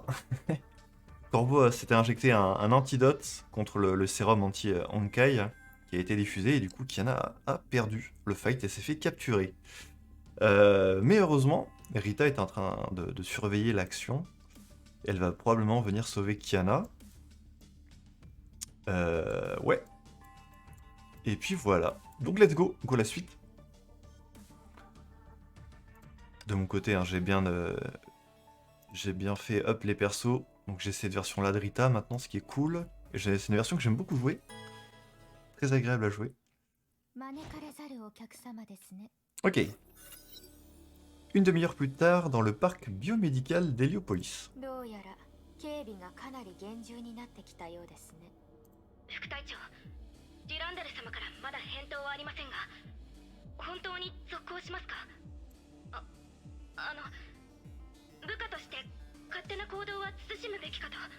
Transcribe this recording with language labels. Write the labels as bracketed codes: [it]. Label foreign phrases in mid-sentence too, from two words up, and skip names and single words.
[fr] Corbeau s'était injecté un antidote contre le sérum anti-Honkai qui a été diffusé et du coup Kiana a perdu le fight et s'est fait capturer. Mais heureusement, Rita est en train de surveiller l'action. Elle va probablement venir sauver Kiana. Ouais. Et puis voilà. Donc [en] let's go, go [fr] la suite. De mon côté, hein, j'ai bien fait up les persos. Donc j'ai cette version là de Rita maintenant, ce qui est cool. C'est une version que j'aime beaucoup jouer. Très agréable à jouer. Ok. Une demi-heure plus tard, dans le parc biomédical d'Héliopolis. [ja] 警備がかなり厳重になってきたようですね。副隊長、デュランダル様からまだ返答はありませんが、本当に続行しますか？部下として勝手な行動は慎むべきかと。